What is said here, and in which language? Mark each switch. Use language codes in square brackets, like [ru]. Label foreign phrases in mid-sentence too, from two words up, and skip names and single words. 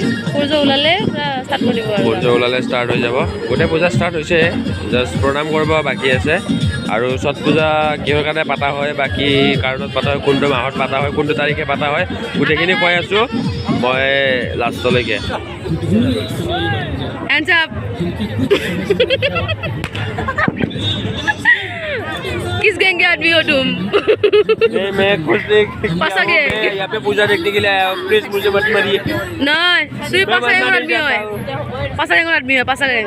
[as] সূৰ্য ওলালে ষ্টাৰ্ট হৈ যাব গোটেই পূজা ষ্টাৰ্ট হৈছে জাষ্ট প্ৰণাম কৰিব বাকী আছে আৰু ছট পূজা কিহৰ কাৰণে পাতা হয় বাকী কাৰণত পাতা হয় কোনটো মাহত পাতা হয় কোনটো তাৰিখে পাতা হয় গোটেইখিনি কৈ আছোঁ মই লাষ্টলৈকে [hi] किस गैंग के आदमी हो तुम? मैं कुछ नहीं पासा गए यहाँ पे पूजा देखने के लिए आया हूँ प्लीज मुझे मत मारिए नहीं तू पासा गैंग आदमी हो पासा गैंग आदमी है पासा गैंग